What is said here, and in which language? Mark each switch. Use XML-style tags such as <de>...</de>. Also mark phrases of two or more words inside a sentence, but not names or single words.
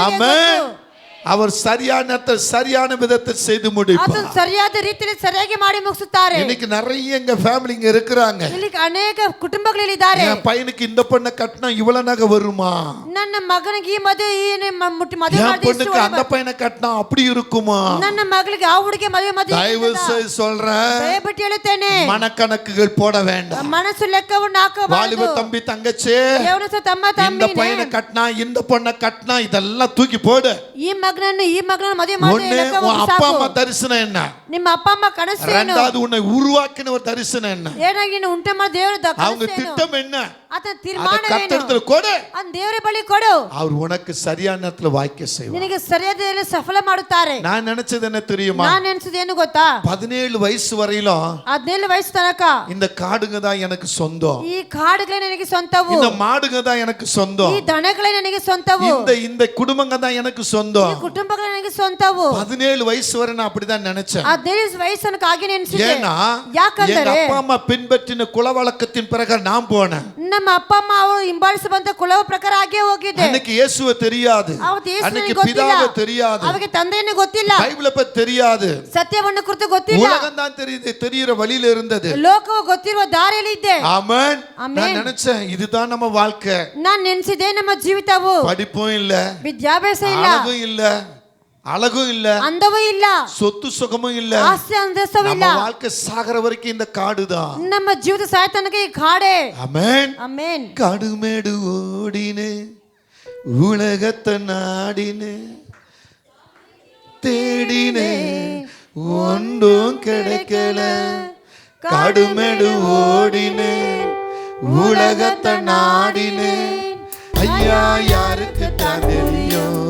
<ta>ஆமென்.</ta> <kn>ಗೊತ್ತು.</kn> <ta>அவர் சரியான விதத்தை செய்து முடிப்பார்.</ta> <kn>ಅದನ್ನು ಸರಿಯಾದ ರೀತಿಯಲ್ಲಿ ಸರಿಯಾಗಿ ಮಾಡಿ ಮುಗಿಸುತ್ತಾರೆ.</kn> <ta>இன்னைக்கு நிறைய எங்க ஃபேமிலிங்க இருக்கிறாங்க.</ta> <kn>ಇಲ್ಲಿ ಅನೇಕ ಕುಟುಂಬಗಳಿದ್ದಾರೆ.</kn> <ta>என் பையனுக்கு இந்த பொண்ணை கட்டினா இவ்வளவு நகை வருமா,</ta> <kn>ನನ್ನ ಮಗನಿಗೆ ಈ ಮದುವೆ ಮದುವೆ</kn> <ta>என்</ta> <kn>ಮಾಡಿದ್ರೆ</kn> <ta>பொண்ணுக்கு அந்த பையனை கட்டினா அப்படி இருக்குமா.</ta> <kn>ನನ್ನ ಮಗಳಿಗೆ ಆ ಹುಡುಗಿ ಮದುವೆ</kn> <ta>தயவு செய்து சொல்றேன்,</ta> <kn>ದಯವಿಟ್ಟು ಹೇಳುತ್ತೇನೆ,</kn> <ta>மனக்கணக்குகள் போட வேண்டாம்.</ta> <kn>ಮನಸ್ಸು ಲೆಕ್ಕವನ್ನು</kn> <ta>வாலிப</ta> <kn>ಹಾಕಬಾರದು.</kn> <ta>தம்பி தங்கச்சி,</ta> <kn>ಯೌವನಸ್ಥ ತಮ್ಮ</kn> <ta>இந்த</ta> <kn>ತಮ್ಮನೇ,</kn> <ta>பையனை கட்டினா இந்த பொண்ணை கட்டினா இதெல்லாம் தூக்கி போடு.</ta> <kn>ಈ ಮಗನನ್ನು ಮದುವೆ ಮಾಡಿ</kn> <ta>ஒண்ணு</ta> <kn>ಲೆಕ್ಕವನ್ನು</kn> <ta>உன் அப்பா</ta> <kn>ಸಾಕು.</kn> <ta>அம்மா தரிசனம் என்ன,</ta> <kn>ನಿಮ್ಮ ಅಪ್ಪ ಅಮ್ಮ ಕನಸು ಏನು,</kn> <ta>ரெண்டாவது உன்னை உருவாக்கின ஒரு தரிசனம் என்ன,</ta> <kn>ಏನಾಗಿ ನೀನು ಉಂಟು ಮಾಡಿ ದೇವರ</kn> <ta>அவங்க திட்டம் என்ன,</ta> <kn>ಆತನ</kn> <ta>அதை</ta> <kn>ತೀರ್ಮಾನವೇನು,</kn> <ta>கர்த்தரிடத்துல கொடு.</ta> <kn>ಅದನ್ನ ದೇವರ ಬಳಿ ಕೊಡು.</kn> <ta>அவர் உனக்கு சரியான நேரத்துல வாய்க்க செய்வார்.</ta> <kn>ನಿನಗೆ ಸರಿಯಾದ ಸಫಲ ಮಾಡುತ್ತಾರೆ.</kn> <ta>நான் நினைச்சது என்ன தெரியுமா,</ta> <kn>ನಾನು ನೆನೆಸಿದೇನು ಗೊತ್ತಾ,</kn> <ta>17 ವಯಸ್ಸು வரையிலும்</ta> <kn>17 ವಯಸ್ಸು ತನಕ</kn> <ta>இந்த ಕಾಡುங்க தான் எனக்கு சொந்தம்,</ta> <kn>ಈ ಕಾಡುಗಳೇ ನನಗೆ ಸ್ವಂತವು,</kn> <ta>இந்த ಮಾಡುங்க தான் எனக்கு சொந்தம்,</ta> <kn>ಈ ದನಗಳೇ ನನಗೆ ಸ್ವಂತವು,</kn> <ta>இந்த குடும்பங்க தான் எனக்கு சொந்தம்.</ta> <kn>ಈ ಕುಟುಂಬಗಳೇ ನನಗೆ ಸ್ವಂತವು.</kn> <ta>17 ವಯಸ್ಸು ವரை நான் அப்படிதான் நினைச்சேன்.</ta> <kn>17 ವಯಸ್ಸು ತನಕ ಹಾಗೆ ನೆನೆಸಿದೆ.</kn> <ta>ஏன்னா எங்க</ta> <kn>ಯಾಕಂದರೆ</kn> <ta>அப்பா அம்மா பின்பற்றின குலவழக்கத்தின் பிரகாரம் நான் போனேன்.</ta> <kn>ನಮ್ಮ ಅಪ್ಪ ಅಮ್ಮ ಅವರು ಹಿಂಬಾಲಿಸಿ ಬಂದ ಕುಲವ ಪ್ರಕಾರ ಹಾಗೆ ಹೋಗಿದೆ.</kn> <ta>அன்னைக்கு இயேசுவை தெரியாது,</ta> <kn>ಅವತ್ತು ಯೇಸುವಿನ</kn> <ta>அன்னைக்கு</ta> <kn>ಗೊತ್ತಿಲ್ಲ,</kn> <ta>பிதாவை தெரியாது,</ta> <kn>ಅವರಿಗೆ ತಂದೆಯನ್ನು ಗೊತ್ತಿಲ್ಲ,</kn> <ta>பைபிளை பத்தி தெரியாது,</ta> <kn>ಸತ್ಯವನ್ನು ಕುರಿತು ಗೊತ್ತಿಲ್ಲ,</kn> <ta>உலகம் தான் தெரியுற வழியில இருந்தது.</ta> <kn>ಲೋಕವು ಗೊತ್ತಿರುವ ದಾರಿಯಲ್ಲಿ ಇದ್ದೆ.</kn> <ta>ஆமென். ஆமென். நான் நினைச்சேன் இதுதான் நம்ம வாழ்க்கை.</ta> <kn>ನಾನು ನೆನೆಸಿದೆ ನಮ್ಮ ಜೀವಿತವು</kn> <ta>படிப்பும் இல்ல,</ta> <kn>ವಿದ್ಯಾಭ್ಯಾಸ ಇಲ್ಲ,</kn> <ta>அழகும் இல்ல,</ta> <kn>ಅಂದವೂ ಇಲ್ಲ,</kn> <ta>சொத்து சுகமும் இல்ல,</ta> <kn>ಆಸ್ತಿ ಅಂತಸ್ತವೂ ಇಲ್ಲ.</kn> <ta>நம்ம வாழ்க்கை சாகர வரைக்கும் இந்த காடுதான்.</ta> <kn>ನಮ್ಮ ಜೀವಿತ ಸಾಯ್ತನಕ ಈ ಕಾಡೆ.</kn> <ta>ஆமென்.</ta> <kn>ಆಮೆನ್.</kn> <ta>காடுமேடு ஓடினு உலகத்தை நாடினு தேடினு ஒன்றும் கிடைக்கல, காடுமேடு ஓடினு உலகத்தை நாடினேன் ஐயா யாருக்கு தான் தெரியும்</ta>